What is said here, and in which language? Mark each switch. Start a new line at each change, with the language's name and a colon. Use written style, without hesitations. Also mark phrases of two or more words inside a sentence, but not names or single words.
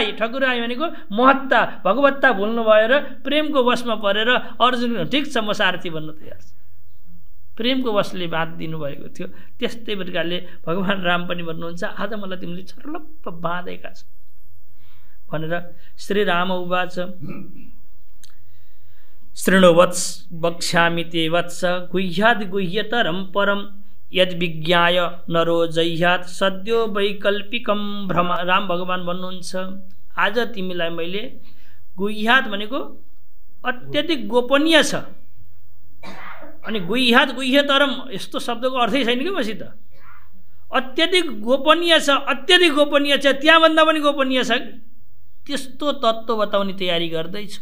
Nepali: ठकुराई भनेको महत्ता भगवत्ता भुल्नुभयो र प्रेमको वशमा परेर अर्जुन ठिक छ म सारथी बन्न तयार छु, प्रेमको वशले बाँध दिनुभएको थियो। त्यस्तै प्रकारले भगवान् राम पनि भन्नुहुन्छ आज मलाई तिमीले छर्लप्प बाँधेका छ भनेर।
Sanskrit: श्री राम उवाच शृणु वत्स वक्ष्यामि ते वत्स गुह्याद् गुह्यतरं परं यद् विज्ञाय नरो जह्यात् सद्यो वैकल्पिकं भ्रम।
Nepali: राम भगवान् भन्नुहुन्छ आज तिमीलाई मैले गुह्यात् भनेको अत्यधिक गोपनीय छ, अनि
Sanskrit: गुह्यात् गुह्यतरम
Nepali: यस्तो शब्दको अर्थै छैन कि मसित। अत्यधिक गोपनीय छ, अत्यधिक गोपनीय छ, त्यहाँभन्दा पनि गोपनीय छ, त्यस्तो तत्त्व बताउने तयारी गर्दैछु।